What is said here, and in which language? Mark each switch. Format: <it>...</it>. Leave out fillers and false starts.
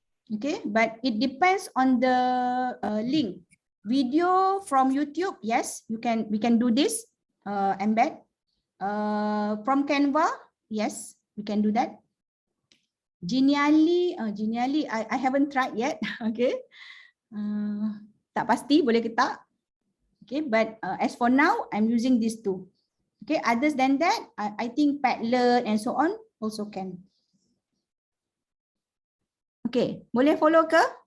<en>Okay, but it depends on the link. Video from YouTube, yes, we can do this, embed. From Canva, yes, we can do that. Genially, I haven't tried yet.</en> <ms>Okay, tak pasti boleh ke tak.</ms> <en>Okay, but as for now, I'm using these two. Okay, others than that, I think Padlet and so on also can.</en> <ms>Okay, boleh follow ke?</ms>